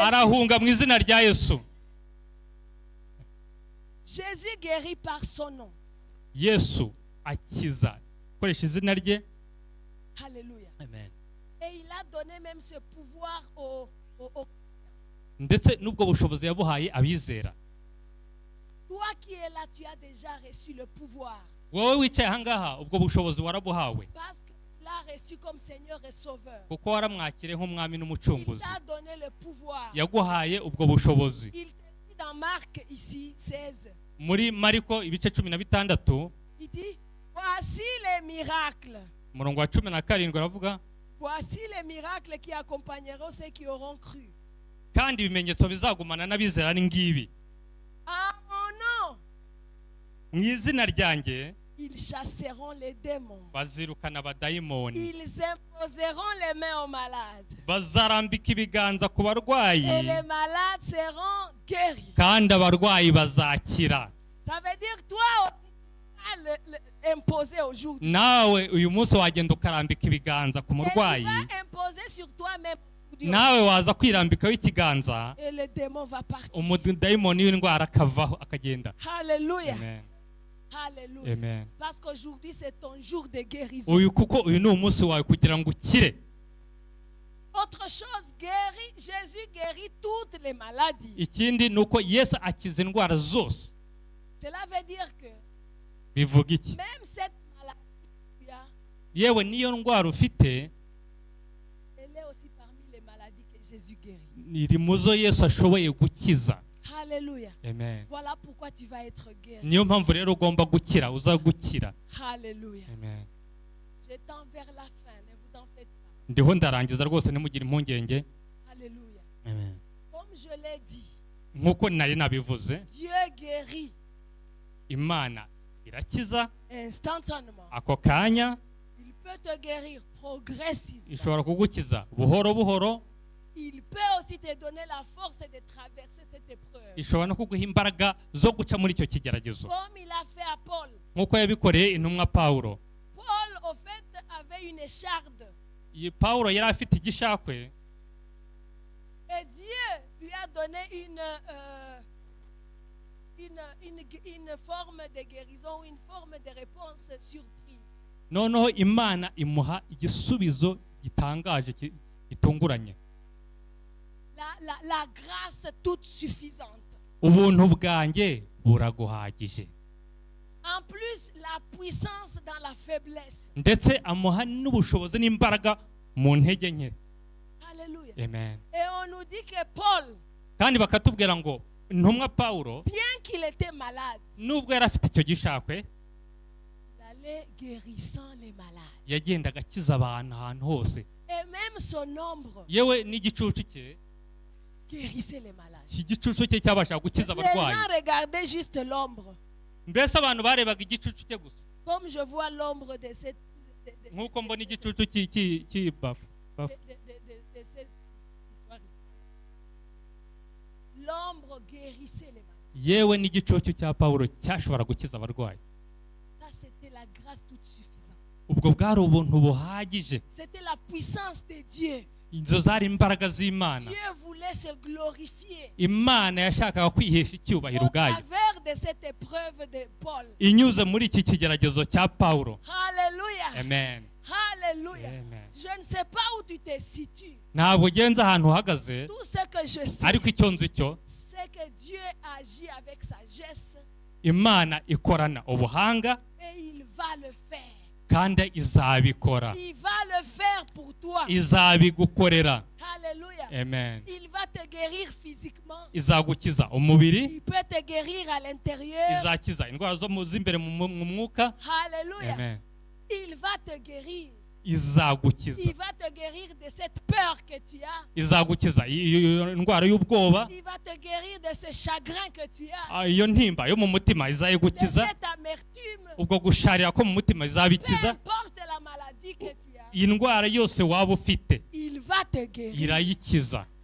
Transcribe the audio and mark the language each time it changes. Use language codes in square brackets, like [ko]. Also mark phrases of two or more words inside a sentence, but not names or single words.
[rw] arahunga mu izina rya Yesu. [fr] Jésus guérit par son nom. [rw] Yesu akiza koresha izina rye. [fr] Alléluia. Amen. Et il a donné même ce pouvoir [rw] Ndetse n'ubwo bushobozi yabuhaye abizera. [fr] Toi qui es là, tu as déjà reçu le pouvoir. [rw] Wowe wicaye ahangaha ubwo bushobozi warabuhawe, [fr] Parce qu'il l'a reçu comme Seigneur et Sauveur. [rw] kuko waramwakiriye nk'umwami [fr] Il [rw] n'umucunguzi. [fr] t'a donné le pouvoir. [rw] Yaguhaye ubwo bushobozi. [fr] Il te dit dans Marc ici 16. [rw] Muri Mariko ibice 16 [fr] Il dit, voici les miracles. [rw] umurongo wa 17 aravuga, [fr] Voici les miracles qui accompagneront ceux qui auront cru. [rw] kandi ibimenyetso bizagumana n'abizera ni ngibi: [fr] À mon nom, [rw] mu izina ryanjye [fr] ils chasseront les démons. [rw] bazirukana abadayimoni, [fr] Ils imposeront les mains aux malades. [rw] bazarambika ibiganza ku [fr] Et [rw] barwayi, [fr] les malades seront guéris. [rw] kandi abarwayi bazakira. [fr] Ça veut dire toi aussi, tu as imposer aujourd'hui. [rw] nawe uyu munsi wagenda ukarambika ibiganza ku [fr] Et tu [rw] murwayi, [fr] vas imposer sur toi-même. [rw] nawe waza kwirambikaho ikiganza, [fr] Et le démon va partir. umudayimoni w'indwara akavaho akagenda. Alléluia. Amen. Alléluia. Amen. Parce qu'aujourd'hui, c'est ton jour de guérison. [rw] Kuko uyu ni umunsi wawe kugira ngo ukire. [fr] Autre chose, Jésus guérit toutes les maladies. [rw] Ikindi ni uko Yesu akiza indwara zose. [fr] Cela veut dire que [rw] Bivuga iki? [fr] même cette maladie que tu as, [rw] Yewe niyo ndwara ufite, [fr] elle est aussi parmi les maladies que Jésus guérit. [rw] iri mu zo Yesu ashoboye gukiza. [fr] Alléluia. Amen. Voilà pourquoi tu vas être guéri. [rw] Niyo mpamvu rero ugomba gukira, uza gukira. [fr] Alléluia. Amen. Je tends vers la fin, ne vous en faites pas. [rw] Ndiho ndarangiza rwose ntimugire impungenge. [fr] Alléluia. Amen. Comme je l'ai dit, [rw] Nk'uko nari nabivuze, [fr] Dieu guérit [rw] Imana irakiza [fr] instantanément. [rw] ako kanya, [fr] Il peut te guérir progressivement. [rw] ishobora kugukiza buhoro buhoro, [fr] Il peut aussi te donner la force de traverser cette épreuve. [rw] ishobora no kuguha imbaraga zo guca muri icyo kigeragezo, [fr] Comme il a fait à Paul. [rw] nk'uko yabikoreye intumwa Pawulo. [fr] Paul, au fait, avait une écharde. [rw] Pawulo yari afite igishakwe, [fr] Et Dieu lui a donné une forme de guérison, une forme de réponse surprise. [rw] noneho Imana imuha igisubizo gitangaje gitunguranye. [fr] La grâce toute suffisante. [rw] Ubuntu bwanjye buraguhagije. [fr] En plus, la puissance dans la faiblesse. [rw] Ndetse amuha n'ubushobozi n'imbaraga mu ntege nke. [fr] Alléluia. Amen. Et on nous dit que Paul, [rw] Kandi bakatubwira ngo intumwa Pawulo [fr] bien qu'il était malade, [rw] nubwo yari afite icyo gishakwe, [fr] il allait guérissant les malades. [rw] yagendaga akiza abantu ahantu hose. [fr] Et même son ombre [rw] Yewe n'igicucu cye, [fr] guérissait les malades. [rw] iki gicucu cye cyabashaga gukiza [fr] Les [rw] abarwayi. [fr] gens regardaient juste l'ombre. [rw] Mbese abantu barebaga igicucu cye gusa, [fr] Comme je vois l'ombre de cette, [rw] nk'uko mbona igicucu cy'ibafu. [fr] de cette histoire ici. L'ombre guérissait les malades. [rw] Yewe n'igicucu cya Pawulo cyashobora gukiza abarwayi. [fr] Ça, c'était la grâce toute suffisante. [rw] Ubwo bwari ubuntu buhagije. [fr] C'était la puissance de Dieu. [rw] Izo zari imbaraga z'Imana. [fr] Dieu voulait se glorifier [rw] Imana yashakaga kwihesha icyubahiro [fr] au [rw] ubwayo, [fr] travers de cette épreuve de Paul. [rw] inyuze muri iki kigeragezo cya Pawulo. [fr] Alléluia. Amen. Alléluia. Amen. Je ne sais pas où tu te situes. [rw] Ntabwo ugenze ahantu uhagaze, [fr] Tout ce que je sais, [rw] ariko icyo nzi cyo, [fr] c'est que Dieu agit avec sagesse [rw] Imana ikorana ubuhanga [fr] et il va le faire. [rw] kandi izabikora. [fr] Il va le faire pour toi. [rw] Izabigukorera. [fr] Alléluia. Amen. Il va te guérir physiquement. [rw] Izagukiza umubiri, [fr] Il peut te guérir à l'intérieur. [rw] izakiza indwara zo z'imbere mu mwuka. [fr] Alléluia. Amen. Il va te guérir. [rw] Izagukiza. [fr] Il va te guérir de cette peur que tu as. [rw] Izagukiza iyo ndwara y'ubwoba, [fr] Il va te guérir de ce chagrin que tu as. [rw] iyo ntimba yo mu mutima [fr] De [rw] izayigukiza, [fr] cette amertume. [rw] ubwo gusharira ko mu mutima [fr] Peu [rw] izabikiza. [fr] importe la maladie que tu as. [rw] Iyi ndwara yose waba ufite [fr] Il va te guérir. [rw] irayikiza,